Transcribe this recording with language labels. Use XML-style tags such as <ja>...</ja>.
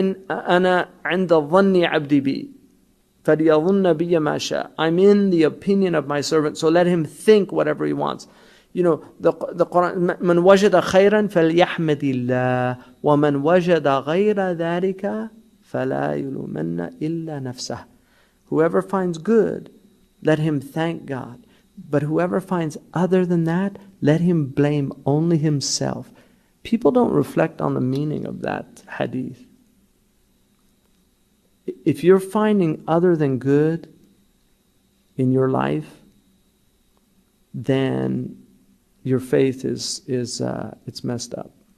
<ar>أنا عند ظن عبدي بي فليظن بي ما شاء.</ar> <en>I'm in the opinion of my servant, so let him think whatever he wants. You know, the Quran,</en> <ar>من وجد خيرا فليحمد الله ومن وجد غير ذلك فلا يلومن إلا نفسه.</ar> <en>Whoever finds good, let him thank God. But whoever finds other than that, let him blame only himself. People don't reflect on the meaning of that hadith. If you're finding other than good in your life, then your faith is it's messed up.</en>